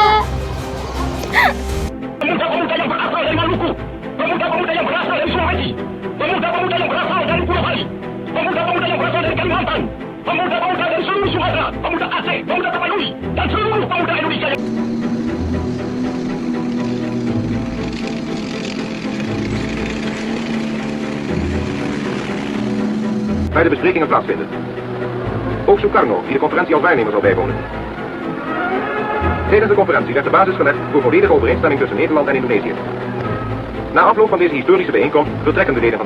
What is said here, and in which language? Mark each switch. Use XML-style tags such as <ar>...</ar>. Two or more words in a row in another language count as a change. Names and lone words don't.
<id>Pemuda-pemuda yang berasal dari Maluku, pemuda-pemuda yang berasal dari Sulawesi, pemuda-pemuda yang berasal dari Pulau Bali, pemuda-pemuda yang berasal dari Kalimantan, pemuda-pemuda dari seluruh Sumatera, pemuda Aceh, pemuda Tapanuli, dan seluruh pemuda Indonesia yang</id> <nl>waar de besprekingen plaatsvinden. Ook Sukarno, die de conferentie als waarnemer zal bijwonen. Tijdens de conferentie werd de basis gelegd voor volledige overeenstemming tussen Nederland en Indonesië. Na afloop van deze historische bijeenkomst vertrekken de leden van</nl>